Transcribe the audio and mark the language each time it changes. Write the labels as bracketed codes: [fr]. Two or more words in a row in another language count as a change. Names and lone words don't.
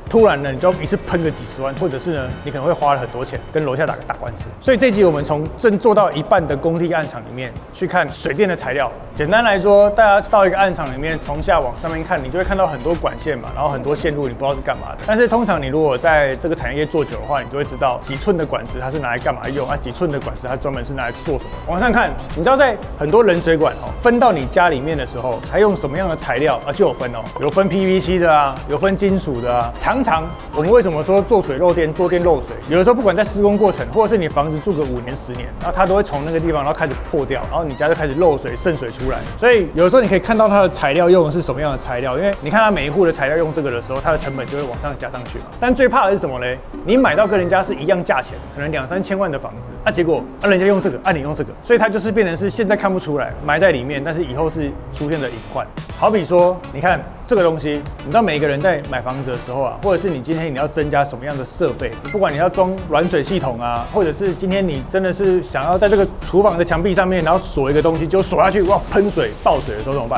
[zh] 突然呢，你就要一次噴個幾十萬，或者是呢，你可能會花了很多錢跟樓下打官司。所以這一集我們從正做到一半的工地案場裡面去看水電的材料。簡單來說，大家到一個案場裡面，從下往上面看，你就會看到很多管線嘛，然後很多線路，你不知道是幹嘛的。但是通常你如果在這個產業做久的話，你就會知道幾寸的管子它是拿來幹嘛用啊，幾寸的管子它專門是拿來做什麼。往上看，你知道在很多冷水管分到你家裡面的時候，還用什麼樣的材料啊？就有分有分 PVC 的啊，有分金屬的啊。常常我們為什麼說做水漏電、做電漏水？有的時候不管在施工過程，或者是你房子住個5年、10年，然後它都會從那個地方然後開始破掉，然後你家就開始漏水、滲水出來。所以有的時候你可以看到它的材料用的是什麼樣的材料，因為你看它每一戶的材料用這個的時候，它的成本就會往上加上去嘛。但最怕的是什麼呢？你買到跟人家是一樣價錢，可能2、3千萬的房子，結果人家用這個，你用這個，所以它就是變成是現在看不出來埋在裡面，但是以後是出現的隱患。好比說，你看這個東西，你知道每一個人在買房子的時候或者是你今天你要增加什麼樣的設備，不管你要裝軟水系統啊，或者是今天你真的是想要在這個廚房的牆壁上面，然後鎖一個東西，就鎖下去，哇，噴水爆水的時候怎麼辦？